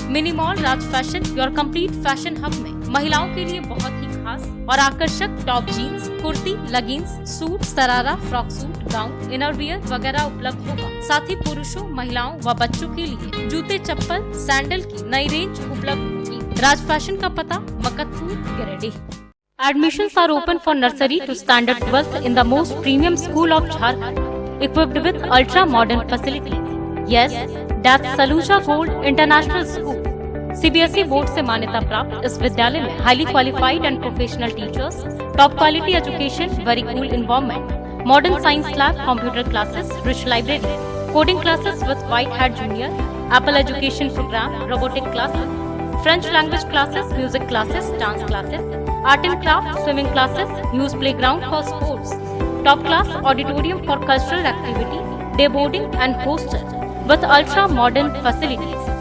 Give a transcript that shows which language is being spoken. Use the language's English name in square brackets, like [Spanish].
[Hindi] Mini mall Raj fashion your complete fashion hub में महिलाओं के लिए बहुत ही खास और आकर्षक top, jeans, kurti, leggings, suit, सरारा, फ्रॉक सूट, गाउन, इनरवियर वगैरह उपलब्ध होगा। साथ ही पुरुषों, महिलाओं व बच्चों के लिए जूते, चप्पल, सैंडल की नई रेंज उपलब्ध होगी। राज फैशन का पता Maktapur, Giridih. [English] Admissions are open for nursery to standard 12th in the most premium school of Jharkhand, equipped with ultra modern facilities. Yes, that's Saluja Gold International School. CBSE [Hindi] board से मान्यता प्राप्त इस विद्यालय में [English] Highly qualified and professional teachers, top quality education, very cool environment, modern science lab, computer classes, rich library, coding classes with White Hat Junior, Apple education programme, robotic classes, French language classes, music classes, dance classes, art and craft, swimming classes, huge playground for sports, top class auditorium for cultural activity, day boarding and hostel with ultra modern facilities.